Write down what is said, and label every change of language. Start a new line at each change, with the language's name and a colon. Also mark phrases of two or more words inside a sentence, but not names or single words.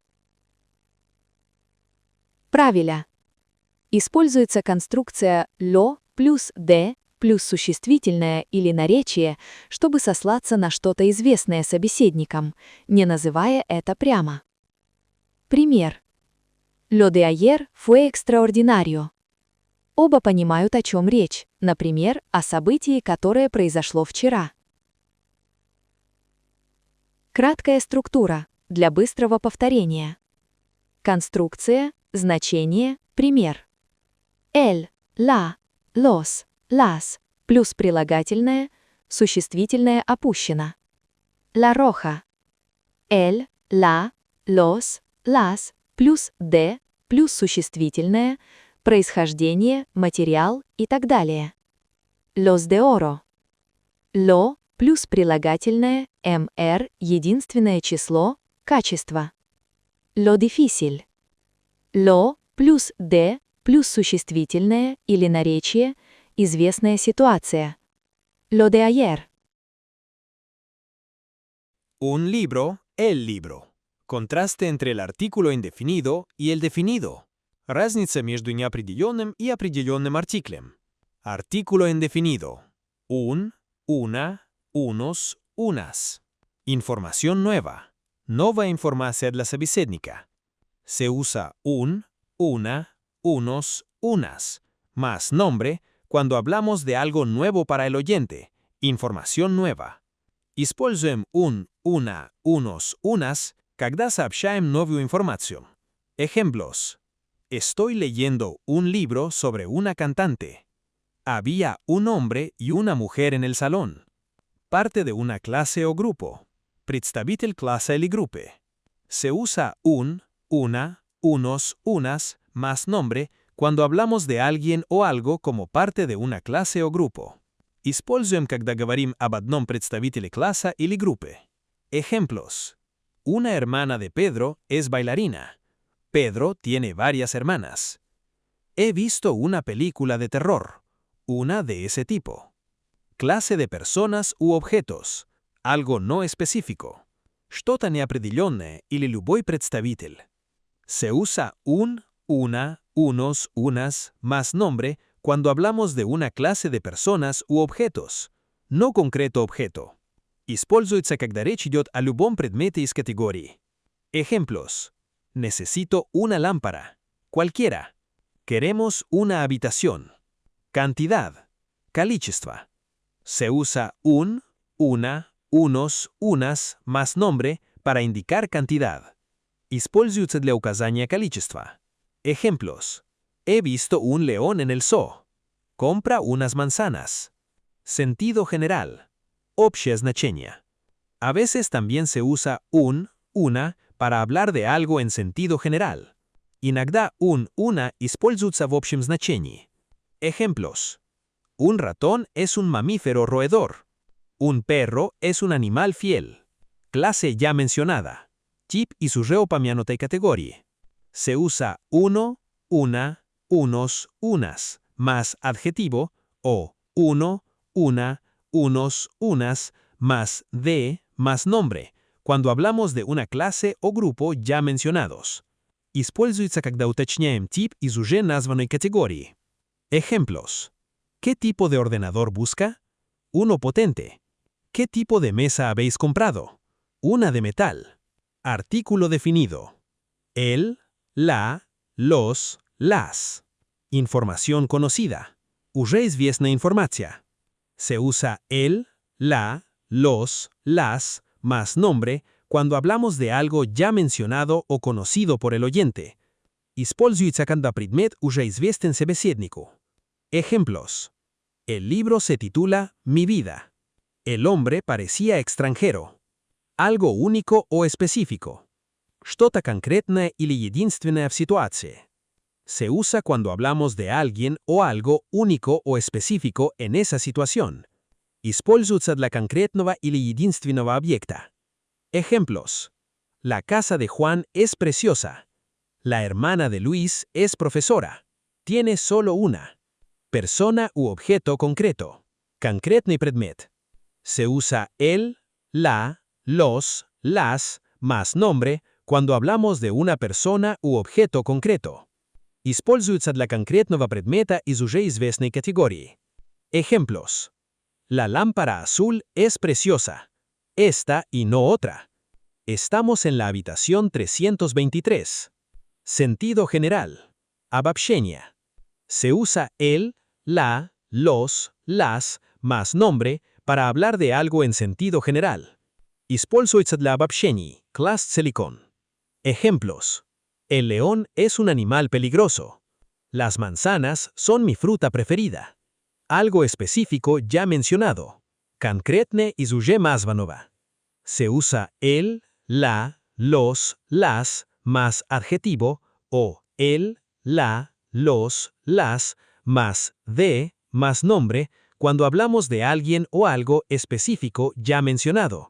Russian: Правило. Используется конструкция lo плюс de плюс существительное или наречие, чтобы сослаться на что-то известное собеседникам, не называя это прямо. Пример.
Spanish: Lo de ayer fue extraordinario.
Russian: Оба понимают, о чем речь, например, о событии, которое произошло вчера. Краткая структура для быстрого повторения. Конструкция, значение, пример.
Spanish: El, la, los, las
Russian: плюс прилагательное, существительное опущено.
Spanish: La roja. El, la, los, las
Russian: плюс de плюс существительное, происхождение, материал и так далее.
Spanish: Los de oro.
Russian: Lo плюс прилагательное, mr, единственное число, качество.
Spanish: Lo difícil. Lo
Russian: плюс de плюс существительное или наречие, известная ситуация.
Spanish: Lo de ayer. Un libro, el libro. Контрасты entre el artículo indefinido y el definido.
Russian: Разница между неопределенным и определенным артиклем.
Spanish: Artículo indefinido. Un, una, unos, unas. Información nueva.
Ukrainian: Нова інформація
Russian: для собеседника.
Spanish: Se usa un, una, unos, unas, más nombre cuando hablamos de algo nuevo para el oyente, información nueva. Используем un, una, unos, unas,
Russian: когда сообщаем новую информацию.
Spanish: Ejemplos. Estoy leyendo un libro sobre una cantante. Había un hombre y una mujer en el salón. Parte de una clase o grupo.
Russian: Представитель класса или группы.
Spanish: Se usa un, una, unos, unas, más nombre cuando hablamos de alguien o algo como parte de una clase o grupo.
Russian: Используем, когда говорим об одном представителе класса или группы.
Spanish: Ejemplos. Una hermana de Pedro es bailarina. Pedro tiene varias hermanas. He visto una película de terror. Una de ese tipo. Clase de personas u objetos. Algo no específico.
Russian: Что-то неопределенное или любой представитель.
Spanish: Se usa un, una, unos, unas, más nombre cuando hablamos de una clase de personas u objetos, no concreto objeto.
Russian: Используется, когда речь идет о любом предмете из категории.
Spanish: Ejemplos. Necesito una lámpara. Cualquiera. Queremos una habitación. Cantidad. Количество. Se usa un, una, unos, unas, más nombre para indicar cantidad.
Russian: Используется для указания количества.
Spanish: Ejemplos. He visto un león en el zoo. Compra unas manzanas. Sentido general.
Russian: Общее значение.
Spanish: A veces también se usa un, una, para hablar de algo en sentido general.
Russian: Иногда
Spanish: un, una
Russian: используются в общем значении.
Spanish: Ejemplos. Un ratón es un mamífero roedor. Un perro es un animal fiel. Clase ya mencionada.
Russian: Тип из уже упомянутой категории.
Spanish: Se usa uno, una, unos, unas, más adjetivo, o uno, una, unos, unas, más de, más nombre, cuando hablamos de una clase o grupo ya mencionados.
Russian: Используется, когда уточняем тип из уже названной категории.
Spanish: Ejemplos. ¿Qué tipo de ordenador busca? Uno potente. ¿Qué tipo de mesa habéis comprado? Una de metal. Artículo definido. El, la, los, las. Información conocida.
Russian: Уже известная информация.
Spanish: Se usa el, la, los, las, más nombre, cuando hablamos de algo ya mencionado o conocido por el oyente.
Russian: Используется, когда предмет уже известен собеседнику.
Spanish: Ejemplos. El libro se titula Mi vida. El hombre parecía extranjero. Algo único o específico.
Russian: Что-то конкретное или единственное в ситуации.
Spanish: Se usa cuando hablamos de alguien o algo único o específico en esa situación.
Russian: Используется для конкретного или единственного объекта.
Spanish: Ejemplos. La casa de Juan es preciosa. La hermana de Luis es profesora. Tiene solo una. Persona u objeto concreto.
Russian: Конкретный предмет.
Spanish: Se usa el, la, los, las, más nombre, cuando hablamos de una persona u objeto concreto.
Russian: Используется для конкретного предмета из уже известной категории.
Spanish: Ejemplos. La lámpara azul es preciosa. Esta y no otra. Estamos en la habitación 323. Sentido general. Обобщение. Se usa el, la, los, las, más nombre, para hablar de algo en sentido general.
Russian: Используется для обобщений. Класс целиком.
Spanish: Ejemplos. El león es un animal peligroso. Las manzanas son mi fruta preferida. Algo específico ya mencionado.
Russian: Конкретне из уже названного.
Spanish: Se usa el, la, los, las, más adjetivo, o el, la, los, las, más de, más nombre, cuando hablamos de alguien o algo específico ya mencionado.